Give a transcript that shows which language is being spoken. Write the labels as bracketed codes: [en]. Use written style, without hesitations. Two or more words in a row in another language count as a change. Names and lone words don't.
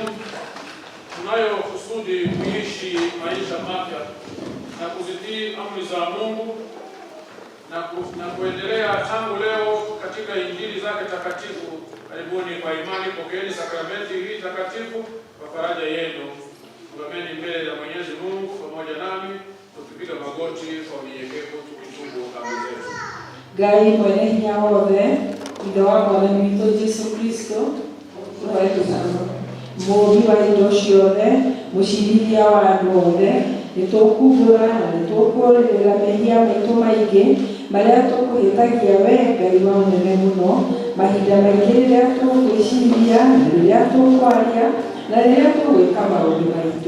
[sw] Tunayo kusudi kuishi maisha mapya na kuzitii amri za Mungu na kuendelea tangu leo katika injili zake takatifu. Karibuni kwa imani, pokeeni sakramenti hii takatifu kwa faraja yenu. Tuameni mbele za Mwenyezi Mungu pamoja nami tukipiga magoti kwa unyenyekevu tukitubu dhambi zetu. [ki] Ngai mwene hinya wothe ithe wa Mwathani witũ Jesũ Kristo mũũmbi wa indo ciothe mũcirithia wa andũ othe nĩtũkumbũra na nĩtũkũrĩrĩra mehia maitũ maingĩ marĩa tũkũhĩtagia wee Ngai wa ũnene mũno mahinda maingĩ rĩrĩa tũgwĩciria na rĩrĩa tũkwaria na rĩrĩa tũgwĩka maũndũ maitũ.